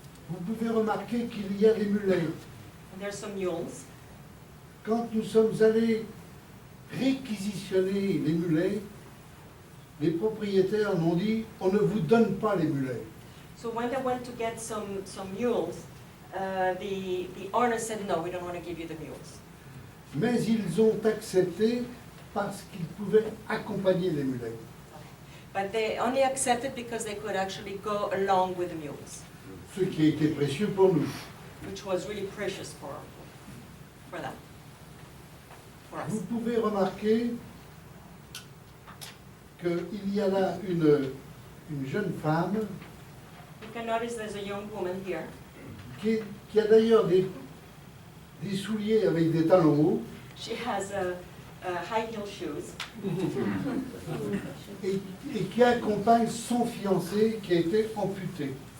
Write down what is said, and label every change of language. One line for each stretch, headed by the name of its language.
French: Vous pouvez remarquer qu'il y a des mulets.
English: And there's some mules.
French: Quand nous sommes allés réquisitionner les mulets, les propriétaires m'ont dit « on ne vous donne pas les mulets ».
English: So when they went to get some mules, the owner said, no, we don't want to give you the mules.
French: Mais ils ont accepté parce qu'ils pouvaient accompagner les mulets.
English: But they only accepted because they could actually go along with the mules,
French: ce qui a été précieux pour nous.
English: which was really precious for them, for us.
French: Vous pouvez remarquer qu'il y a là une jeune femme
English: You can notice there's a young woman here
French: qui a d'ailleurs des souliers avec des talons hauts
English: She has high heel shoes,
French: et qui accompagne son fiancé qui a été amputé.